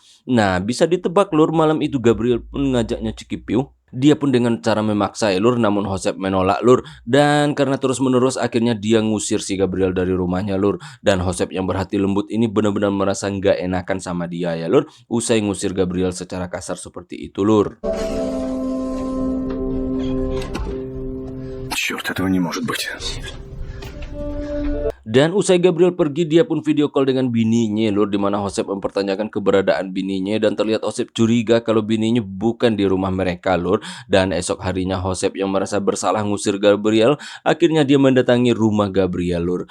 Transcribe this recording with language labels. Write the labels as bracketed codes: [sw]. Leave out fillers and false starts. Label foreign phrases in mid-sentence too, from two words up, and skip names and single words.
[id] Nah, bisa ditebak lur, malam itu Gabriel pun ngajaknya cikipiu. Dia pun dengan cara memaksa ya lur, namun Joseph menolak lur. Dan karena terus-menerus akhirnya dia ngusir si Gabriel dari rumahnya lur. Dan Joseph yang berhati lembut ini benar-benar merasa nggak enakan sama dia ya lur. Usai ngusir Gabriel secara kasar seperti itu lur. [ru] Черт, этого не может быть. [id] Dan usai Gabriel pergi, dia pun [en] video call [id] dengan bininya lur, di mana Joseph mempertanyakan keberadaan bininya dan terlihat Joseph curiga kalau bininya bukan di rumah mereka lur. Dan esok harinya Joseph yang merasa bersalah ngusir Gabriel, akhirnya dia mendatangi rumah Gabriel lur.